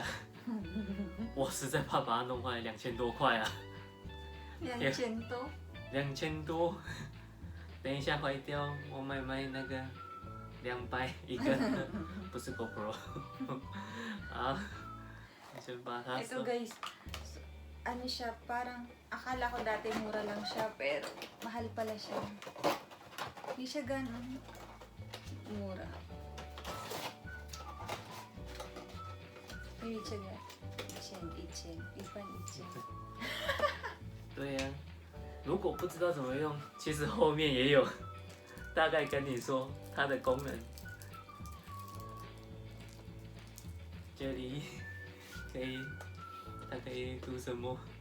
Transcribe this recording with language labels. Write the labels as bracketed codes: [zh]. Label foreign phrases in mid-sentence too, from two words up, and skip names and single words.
[zh] 我实在怕把它弄坏，2000多块啊。 2000多。 2000多。等一下坏掉，我买那个200一个，不是 GoPro。好，先把它 [tl] Ito guys, ano siya, parang akala ko dati mura lang siya, pero mahal pala siya. Hindi siya ganun mura. Hindi siya ganun. [zh] 1000, 对呀、如果不知道怎么用，其实后面也有大概跟你说它的功能。这里可以，它可以读什么？